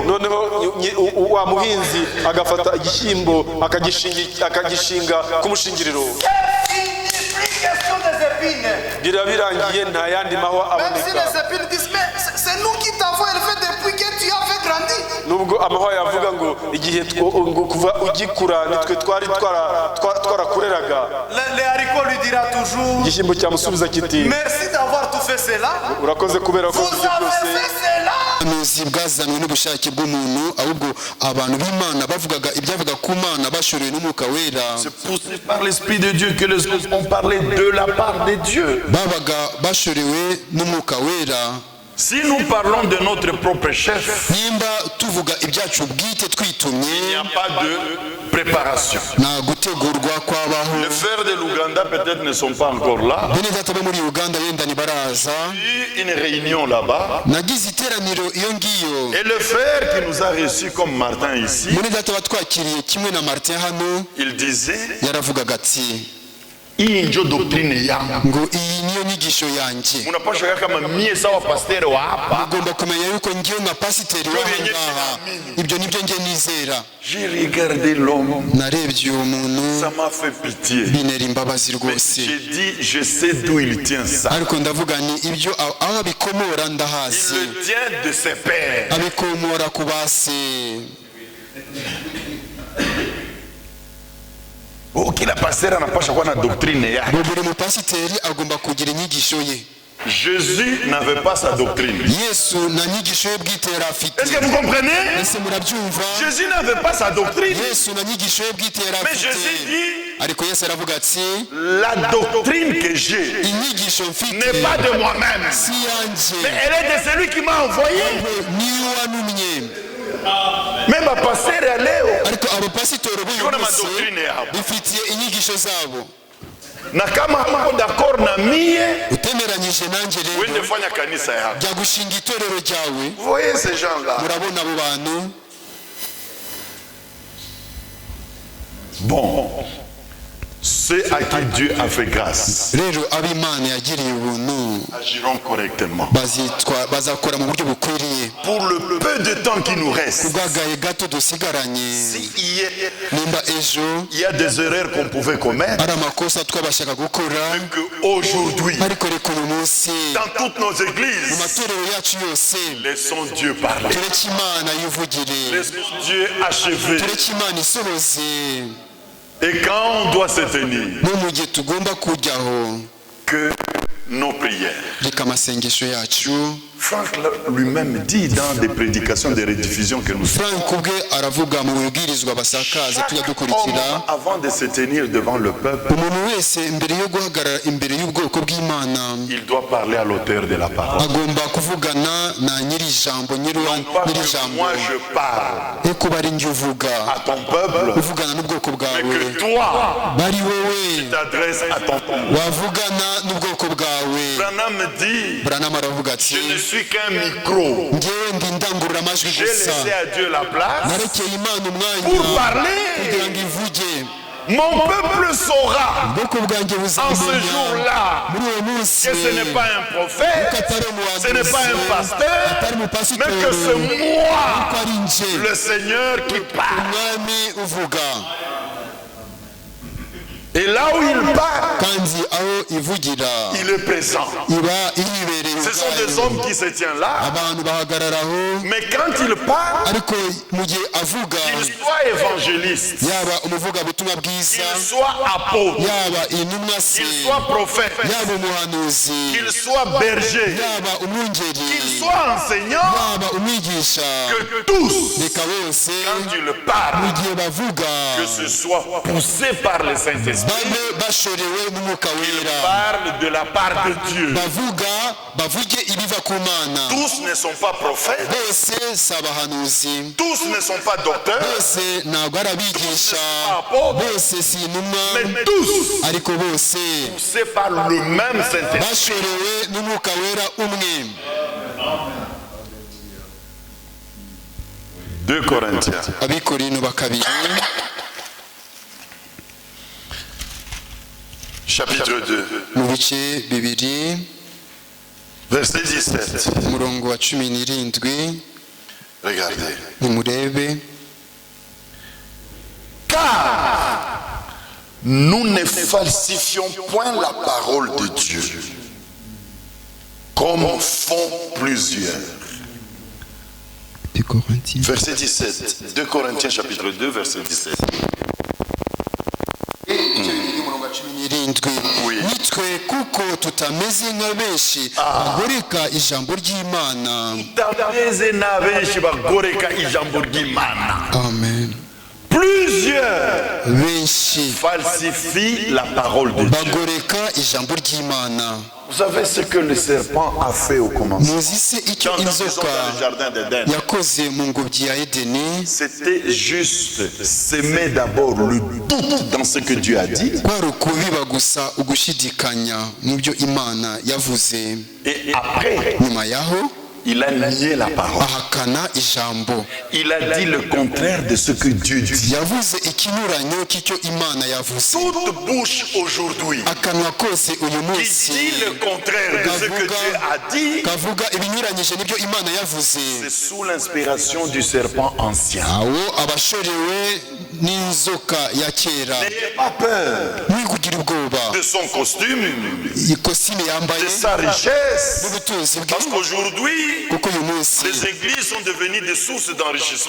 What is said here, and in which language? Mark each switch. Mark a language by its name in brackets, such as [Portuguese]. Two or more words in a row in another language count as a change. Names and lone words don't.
[Kinyarwanda] noneho wa muhinzi agafata igishyimbo akagishinga ku mushingiriro, [French] c'est fini, plus question des épines. [Kinyarwanda] birangiye nta yandi mahwa [French] Même si [Kinyarwanda] aboneka. [French] les épines disent, mais c'est nous qui t'avons élevé depuis grandi. [Kinyarwanda] nubwo amahwa yavuga ngo igihe ngo kuva ugikura nitwe twari twarakureraga, [French] Les haricots lui dira toujours [Kinyarwanda] igishyimbo cyamusubiza kiti [French] merci d'avoir tout fait cela. [Kinyarwanda] urakoze kubera ko [French] Vous avez fait cela. [Kinyarwanda] ubuhanuzi bwazanwe n'ubushake bw'umuntu, ahubwo abantu b'Imana bavugaga ibyavuga ku Mana bashorewe n'umwuka wera. [French] C'est poussé par l'Esprit de Dieu que les hommes ont parlé de la part de Dieu. [Kinyarwanda] babaga bashorewe n'umwuka wera. [French] Si nous parlons de notre propre chef, [Kinyarwanda] nimba tuvuga ibyacu bwite twitumye, [French] il n'y a pas de préparation. [Kinyarwanda] nta gutegurwa kwabaho. [French] Les frères de l'Ouganda peut-être ne sont pas encore là. [Kinyarwanda] bene data bo muri Uganda yenda ntibaraza. [French] Il y a eu une réunion là-bas. [Kinyarwanda] nagize iteraniro iyo ngiyo, [French] Et le frère qui nous a reçus comme Martin ici, [Kinyarwanda] bene data batwakiriye kimwe na Martin hano, [French] il disait, [Kinyarwanda] yaravugaga ati [Swahili] hii ndio doctrine yangu. [Kinyarwanda] ngo iyi niyo nyigisho yanjye. [Swahili] Unapaswa kama mie sawa pasteur wa hapa. [Kinyarwanda] ugomba kumenya yuko ngiyo nka pasiteri w'ahangaha ibyo nibyo nge nizera. [French] J'ai regardé l'homme, [Kinyarwanda] narebye uwo muntu [French] ça m'a fait pitié. [Kinyarwanda] binera imbabazi [French] Mais [Kinyarwanda] rwose, [French] j'ai dit, je sais d'où il tient ça. [Kinyarwanda] ariko ndavuga ni ibyo aho abikomora [French] Il [Kinyarwanda] ndahazi. [French] le tient de ses pères. [Kinyarwanda] abikomora ku base. [Swahili] Kila pasteur anapaswa kuwa na doctrine yake. [Kinyarwanda] buri mupasiteri agomba kugira inyigisho ye. [French] Jésus n'avait pas sa doctrine. [Kinyarwanda] yesu na nyigisho ye bwite yari afite. [French] Est-ce que vous comprenez? [Kinyarwanda] ese murabyumva? [French] Jésus n'avait pas sa doctrine. [Kinyarwanda] yesu na nyigisho ye bwite yari [French] Mais Jésus [Kinyarwanda] afite. [French] dit, [Kinyarwanda] ariko yesu aravuga ati [French] la doctrine que j'ai [Kinyarwanda] inyigisho mfite [French] n'est pas de moi-même, [Kinyarwanda] si yanjye, [French] mais elle est de celui qui m'a envoyé. [Kinyarwanda] niwe wanumye. [French] Même ma pasteur est allé. [Kinyarwanda] ariko abapasitori b'uyu [Swahili] Kuna [Kinyarwanda] munsi [Swahili] madoctrine yabo. [Kinyarwanda] bifitiye inyigisho zabo. [Swahili] Na kama hamko d'accord na mie, [Kinyarwanda] utemeranyije nanjye [Swahili] uende [Kinyarwanda] rero [Swahili] fanya kanisa yako. [Kinyarwanda] jya gushinga itorero ryawe. [French] Vous voyez ces gens-là. [Kinyarwanda] murabona abo bantu. [French] Bon, ceux à qui Dieu a fait grâce [Kinyarwanda] rero ab'Imana yagiriye ubuntu [French] agiront correctement. [Kinyarwanda] bazakora mu buryo bukwiriye. [French] Pour le peu de temps qui nous reste, [Kinyarwanda] kubwagaye gato dusigaranye, nimba ejo [French] il y a des erreurs qu'on pouvait commettre, [Kinyarwanda] ari amakosa twabashaga gukora, [French] qu'aujourd'hui, [Kinyarwanda] ariko reka uyu munsi [French] dans toutes nos [Kinyarwanda] mu [French] églises, [Kinyarwanda] matorero yacu yose [French] laissons Dieu parler. [Kinyarwanda] tureke Imana yivugire, [French] Laissons Dieu achever. [Kinyarwanda] tureke Imana isohoze. [French] Et quand on doit se tenir, [Kinyarwanda] no mu gihe tugomba kujyaho, [French] que nos prières. [Kinyarwanda] reka amasengesho yacu. [French] Franck lui-même dit dans des prédications de rediffusion que nous faisons, [Kinyarwanda] Frank ubwe aravuga mu bibwirizwa basakaza tujya dukurikira, [French] avant de se tenir devant le peuple, [Kinyarwanda] umuntu wese mbere yo guhagarara imbere y'ubwoko bw'Imana [French] il doit parler à l'auteur de la parole. [Kinyarwanda] agomba kuvugana na nyiri ijambo, [French] Pas [Kinyarwanda] nyiri [French] que [Kinyarwanda] ijambo, [French] moi je parle [Kinyarwanda] eko bari njye uvuga, [French] à ton peuple, [Kinyarwanda] uvugana n'ubwoko [French] mais [Kinyarwanda] bwawe, [French] que toi [Kinyarwanda] bari wowe [French] t'adresses à ton peuple. [Kinyarwanda] wavugana n'ubwoko bwawe. [French] Branham dit, [Kinyarwanda] Branham aravuga ati [French] je ne suis qu'un micro. [Kinyarwanda] ngewe ndi indangururamajwi [French] J'ai [Kinyarwanda] gusa, [French] laissé à Dieu la place [Kinyarwanda] narekeye Imana umwanya [French] pour parler. [Kinyarwanda] kugira ngo ivuge. [French] Mon peuple saura [Kinyarwanda] ubwoko bwanjye [French] en ce [Kinyarwanda] buzamenya [French] jour-là [Kinyarwanda] muri uwo munsi [French] que ce n'est pas un prophète, ce n'est pas un pasteur, [Kinyarwanda] atari [French] mais [Kinyarwanda] umupasitori, [French] que c'est moi, [Kinyarwanda] ko ari nje [French] le Seigneur, qui parle. [Kinyarwanda] umwami uvuga. [French] Et là où il parle, [Kinyarwanda] kandi aho ivugira [French] il est présent. [Kinyarwanda] iba iribereye [French] Ce sont des [Kinyarwanda] ubwayo. [French] hommes qui se tiennent là, [Kinyarwanda] abantu bahagararaho, [French] mais quand il parle, [Kinyarwanda] ariko mu gihe avuga, [French] qu'il soit évangéliste, [Kinyarwanda] yaba umuvugabutumwa bwiza, [French] qu'il soit apôtre, [Kinyarwanda] yaba intumwa se, [French] qu'il soit prophète, [Kinyarwanda] yaba umuhanuzi, [French] qu'il soit berger, [Kinyarwanda] yaba umwungeri, [French] qu'il soit enseignant, [Kinyarwanda] yaba umwigisha, [French] que tous, [Kinyarwanda] reka bose [French] quand il [Kinyarwanda] mu [French] parle, [Kinyarwanda] gihe bavuga [French] que ce soit poussé par le Saint-Esprit, [Kinyarwanda] babe bashorewe n'umwuka wera, [French] parle de la part de Dieu. [Kinyarwanda] bavuge ibiva ku Mana. [French] Tous ne sont pas prophètes, [Kinyarwanda] bose si abahanuzi, [French] tous ne sont pas docteurs, [Kinyarwanda] bose ntabwo ari abigisha, bose si intumwa, [French] mais tous [Kinyarwanda] ariko bose [French] poussés par le même Saint-Esprit. [Kinyarwanda] bashorewe n'umwuka wera umwe. [French] 2 Corinthiens, [Kinyarwanda] Abikorino ba kabiri [French] chapitre 2, [Kinyarwanda] mu bice bibiri [French] verset 17. [Kinyarwanda] umurongo wa 17. [French] Regardez. [Kinyarwanda] nimurebe, [French] Car nous ne falsifions point la parole de Dieu, comme font plusieurs. 2 Corinthiens. Verset 17. 2 Corinthiens chapitre 2, verset 17. Oui. [Kinyarwanda] Nitwe kuko tutameze nka benshi bagoreka ijambo ry'Imana. Tutameze na benshi bagoreka ijambo ry'Imana. Amen. [French] Plusieurs [Kinyarwanda] Benshi [French] falsifient la parole de Dieu. [Kinyarwanda] bagoreka ijambo ry'Imana. [French] Vous savez ce que le serpent a fait au commencement? [Kinyarwanda] Muzi se icyo [French] Quand ils sont [Kinyarwanda] inzoka [French] dans le jardin d'Éden, [Kinyarwanda] yakoze mu ngobyi ya Edeni? [French] c'était juste s'aimer d'abord le doute dans ce que Dieu a dit. [Kinyarwanda] Kwari ukubiba gusa ugushidikanya mu byo Imana yavuze. [French] Et après, [Kinyarwanda] Nyuma yaho [French] il a nié la parole. [Kinyarwanda] ahakana ijambo. [French] Il a dit le contraire de ce que Dieu dit. [Kinyarwanda] Yavuze ikinyuranyo cy'icyo Imana yavuze. [French] Toute bouche aujourd'hui [Kinyarwanda] Akanwa kose uyu [French] qui [Kinyarwanda] munsi [French] dit le contraire de ce que Dieu a dit, [Kinyarwanda] kavuga ibinyuranyije n'ibyo Imana yavuze. [French] c'est sous l'inspiration du serpent ancien. [Kinyarwanda] Awo abashorewe n'inzoka ya kera. [French] N'ayez pas peur [Kinyarwanda] Mwikugira ubwoba [French] de son costume, [Kinyarwanda] ikosime yambaye [French] de sa richesse, [Kinyarwanda] n'ubutunzi [French] parce [Kinyarwanda] bwe, [French] qu'aujourd'hui, [Kinyarwanda] kuko uyu munsi [French] les églises sont devenues des sources d'enrichissement.